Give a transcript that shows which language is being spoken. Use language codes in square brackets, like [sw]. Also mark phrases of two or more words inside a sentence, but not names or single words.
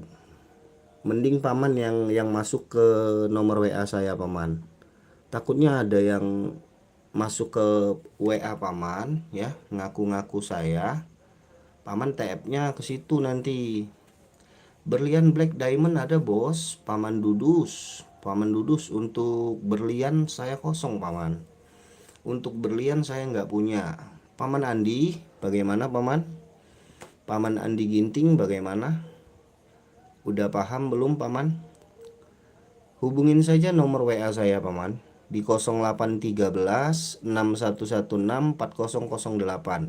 [id] Mending paman yang masuk ke nomor WA saya paman. Takutnya ada yang masuk ke WA paman ya, ngaku-ngaku saya. Paman TF-nya ke situ nanti. Berlian black diamond ada bos, paman dudus. Paman dudus untuk berlian saya kosong paman. Untuk berlian saya nggak punya. Paman Andi, bagaimana paman? Paman Andi Ginting bagaimana? Udah paham belum paman? Hubungin saja nomor WA saya paman di 081361164008.